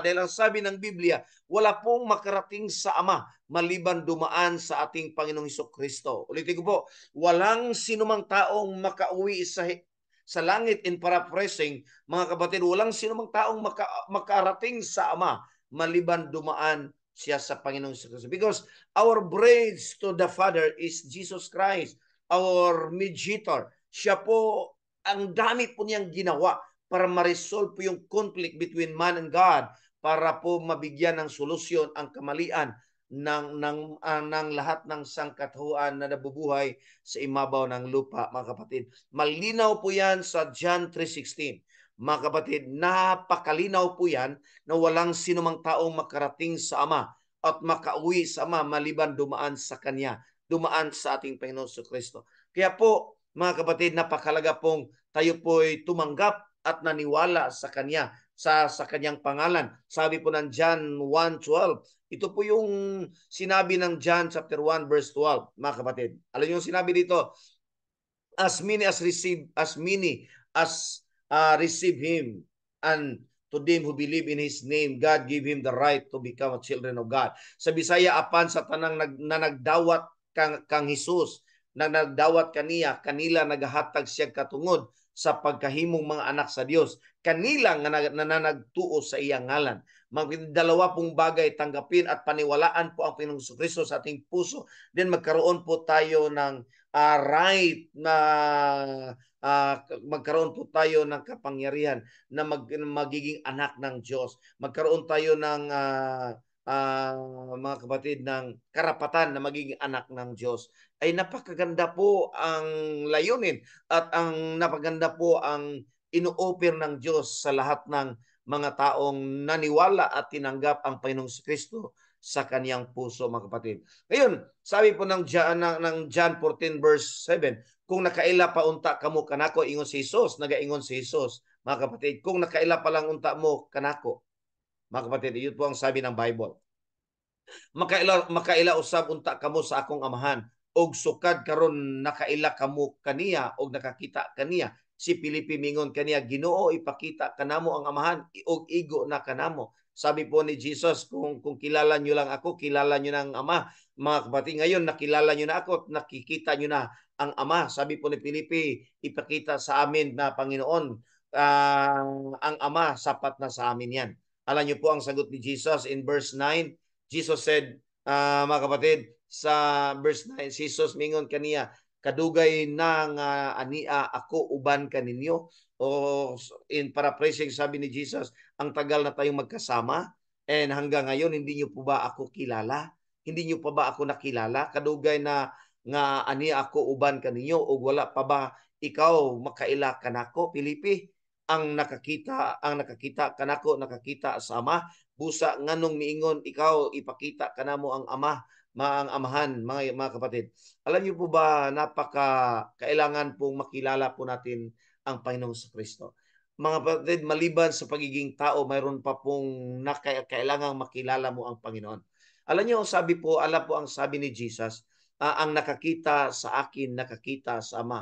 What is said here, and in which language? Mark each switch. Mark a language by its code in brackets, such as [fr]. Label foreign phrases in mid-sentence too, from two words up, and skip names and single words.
[tl] Dahil ang sabi ng Biblia, wala pong makarating sa Ama maliban dumaan sa ating Panginoong Kristo. Ulitin ko po, walang sinumang taong makauwi sa langit, [en] in paraphrasing, [tl] mga kapatid, walang sinumang taong makarating sa Ama maliban dumaan siya sa Panginoong Kristo. [en] Because our bridge to the Father is Jesus Christ, our mediator. [tl] Siya po, ang dami po niyang ginawa para ma-resolve po yung [en] conflict between man and God, [tl] para po mabigyan ng solusyon ang kamalian ng lahat ng sangkatauhan na nabubuhay sa imabaw ng lupa, mga kapatid. Malinaw po yan sa John 3:16. Mga kapatid, napakalinaw po yan na walang sinumang taong makarating sa Ama at makauwi sa Ama maliban dumaan sa Kanya, dumaan sa ating Panginoon Kristo. Kaya po, mga kapatid, napakalaga pong tayo po'y tumanggap at naniwala sa Kanya, sa Kanyang pangalan. Sabi po ng John 1:12, ito po yung sinabi ng John chapter 1 verse 12, mga kapatid. Alam niyo yung sinabi dito, [en] as many as receive Him, and to them who believe in His name, God give Him the right to become a children of God. [ceb] Sa Bisaya, apan sa tanang na nagdawat kang Jesus, na nagdawat kaniya, kanila nagahatag siya katungod sa pagkahimong mga anak sa Dios. Kanila nga nagtuo sa iyang ngalan. [tl] Dalawa pong bagay, tanggapin at paniwalaan po ang Panginoong Kristo sa ating puso. Then magkaroon po tayo ng right na magkaroon po tayo ng kapangyarihan na magiging anak ng Diyos. Magkaroon tayo ng mga kapatid ng karapatan na magiging anak ng Diyos. Ay napakaganda po ang layunin at ang napaganda po ang ino-offer ng Diyos sa lahat ng mga taong naniwala at tinanggap ang Panginoong Kristo sa kaniyang puso, mga kapatid. Ngayon, sabi po ng John 14 verse 7, [ceb] kung nakaila pa unta kamo kanako, ingon si Jesus, nagaingon si Jesus, [tl] mga kapatid, [ceb] kung nakaila pa lang unta mo kanako, [tl] mga kapatid, yun po ang sabi ng Bible. [ceb] Makaila usab unta kamo sa akong amahan, og sukad karon nakaila kamo kaniya og nakakita kaniya. Si Filipe mingon kaniya, Ginoo, ipakita kanamo ang amahan og igo na kanamo. [tl] Sabi po ni Jesus, kung kilala nyo lang ako, kilala nyo na ang Ama. Mga kapatid, ngayon nakilala nyo na ako, nakikita nyo na ang Ama. Sabi po ni Filipe, ipakita sa amin na Panginoon, ang Ama, sapat na sa amin yan. Alam nyo po ang sagot ni Jesus in verse 9. [en] Jesus said, [tl] mga kapatid, [ceb] sa verse 9, Jesus mingon kaniya, kadugay na nga ania ako uban kaninyo. [en] O in paraphrasing, [tl] sabi ni Jesus, ang tagal na tayong magkasama and hanggang ngayon hindi niyo po ba ako kilala? Hindi niyo pa ba ako nakilala? [ceb] Kadugay na nga ania ako uban kaninyo o wala pa ba ikaw makaila kanako, Filipe? Ang nakakita kanako nakakita sa Ama. Busa nganong miingon ikaw ipakita kanamo ang Ama, ang amahan, [tl] mga kapatid. Alam niyo po ba, kailangan pong makilala po natin ang Panginoong Kristo. Mga kapatid, maliban sa pagiging tao, mayroon pa pong kailangang makilala mo ang Panginoon. Alam niyo, alam po ang sabi ni Jesus, ang nakakita sa akin, nakakita sa Ama.